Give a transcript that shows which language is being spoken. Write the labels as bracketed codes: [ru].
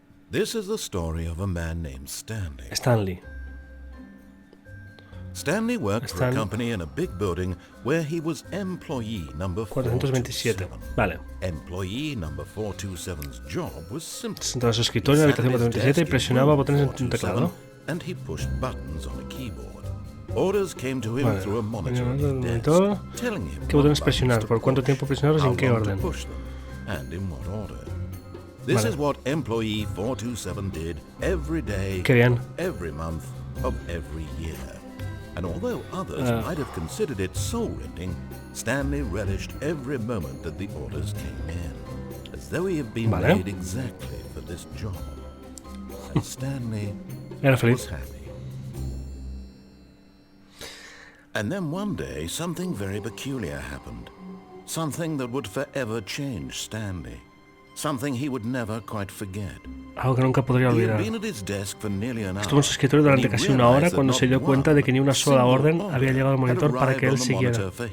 [en] This is the story of a man named Stanley. Stanley worked for a company in a big building where he was employee number 427. [es] Vale. [en] Employee number 427's job was simple. [es] Sentado en su escritorio en la habitación 427 y presionaba botones en un teclado. [en] And he pushed buttons on a keyboard. Orders came to him through a monitor on his desk, telling him [es] ¿qué botones presionar? ¿Por cuánto tiempo presionarlos y en qué orden? [en] And in what order. This is what employee 427 did every day, every month of every year. And although others might have considered it soul-rending, Stanley relished every moment that the orders came in, as though he had been made exactly for this job. And Stanley was happy. And then one day, something very peculiar happened. Something that would forever change Stanley. Something he would never quite forget. [es] Algo que nunca podría olvidar. Estuvo en su escritorio durante casi una hora cuando se dio cuenta de que ni una sola orden había llegado al monitor para que él siguiera.